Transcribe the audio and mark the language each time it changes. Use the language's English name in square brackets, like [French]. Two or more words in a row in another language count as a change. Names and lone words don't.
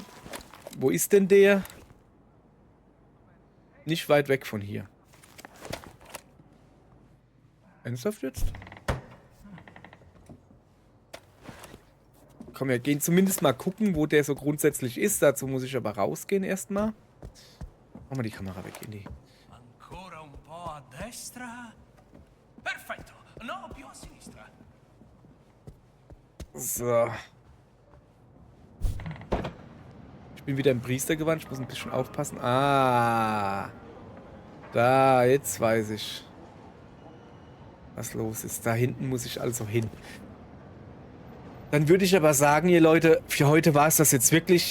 [German] Wo ist denn der? Nicht weit weg von hier. Ernsthaft jetzt? Komm, wir gehen zumindest mal gucken, wo der so grundsätzlich ist. Dazu muss ich aber rausgehen erstmal. Machen wir die Kamera weg, Indy. [Italian] destra. Perfetto. No, più a sinistra. [German] So. Ich bin wieder im Priestergewand. Ich muss ein bisschen aufpassen. Ah. Da, jetzt weiß ich, was los ist. Da hinten muss ich also hin. Dann würde ich aber sagen, ihr Leute, für heute war es das jetzt wirklich.